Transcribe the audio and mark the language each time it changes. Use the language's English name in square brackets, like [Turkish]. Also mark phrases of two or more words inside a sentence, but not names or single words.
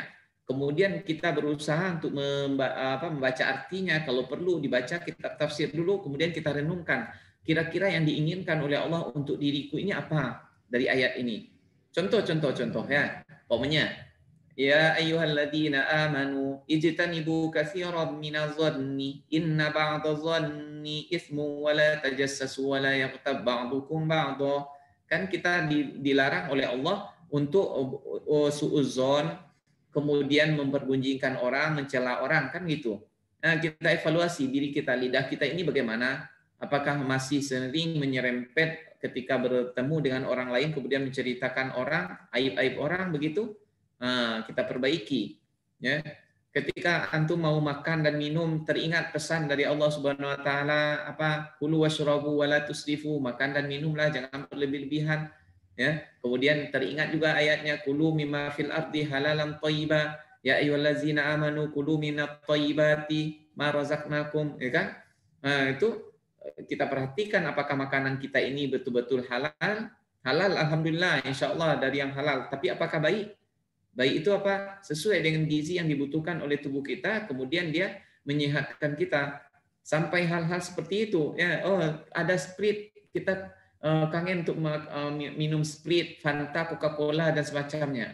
[Indonesian] Kemudian kita berusaha untuk membaca artinya, kalau perlu dibaca kitab tafsir dulu, kemudian kita renungkan, kira-kira yang diinginkan oleh Allah untuk diriku ini apa dari ayat ini. Contoh ya, pokoknya, [Arabic] يا أيها الذين آمنوا اجتنبوا كثيرا من الظن إن بعض الظن إثم ولا تجسسوا ولا يغتب بعضكم بعضا. [Indonesian] Kan kita dilarang oleh Allah untuk suudzon, kemudian mempergunjingkan orang, mencela orang, kan gitu. Nah, kita evaluasi diri kita, lidah kita ini bagaimana? Apakah masih sering menyerempet ketika bertemu dengan orang lain kemudian menceritakan orang, aib-aib orang begitu? Kita perbaiki, ya. Ketika antum mau makan dan minum, teringat pesan dari Allah [Arabic] سبحانه وتعالى, كلوا واشربوا ولا تسرفوا, [Indonesian] makan dan minumlah jangan berlebih-lebihan, ya. Kemudian teringat juga ayatnya, [Arabic] كلوا مما في الأرض حلالا طيبا يا أيها الذين آمنوا كلوا من طيبات ما رزقناكم, [Indonesian] ya kan? Nah, itu kita perhatikan apakah makanan kita ini betul-betul halal. Halal alhamdulillah, insyaallah dari yang halal, tapi apakah baik? Baik itu apa? Sesuai dengan gizi yang dibutuhkan oleh tubuh kita, kemudian dia menyehatkan kita. Sampai hal-hal seperti itu, ya. Oh, ada Sprite, kita kangen untuk minum Sprite, Fanta, Coca-Cola dan semacamnya.